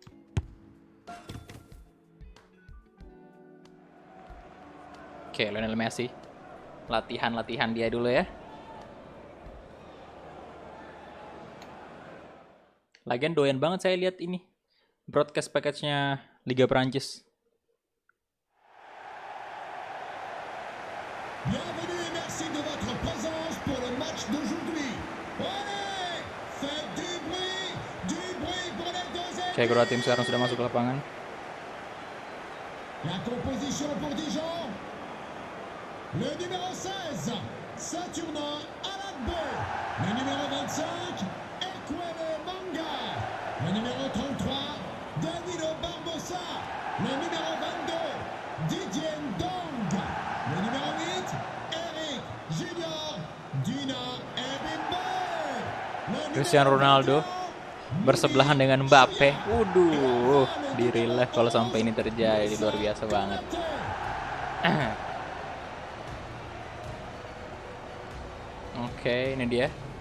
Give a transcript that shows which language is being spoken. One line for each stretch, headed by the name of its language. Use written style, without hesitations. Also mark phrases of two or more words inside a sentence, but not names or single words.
Indonesian: Oke, Lionel Messi. Latihan dia dulu ya. Lagian doyan banget saya lihat ini
English: broadcast package-
Indonesian: nya Liga Prancis.
French: Bienvenue et merci de votre présence pour le match d'aujourd'hui. Allez, faites du bruit pour les deux équipes. Cek kedua tim sekarang sudah masuk ke lapangan. La composition pour Dijon. Le numéro 16, Saturnin Aladbo. Le numéro 25, Ekwele Manga. Le numéro 33, Danilo Barbosa. Le numéro 22, Didier Ndong. Le numéro 8, Eric Junior Dina Ebimbe.
Indonesian: Cristiano Ronaldo bersebelahan dengan Mbappe. Waduh, di
English: real life
Indonesian: kalau sampai ini terjadi luar biasa banget. Oke, ini dia.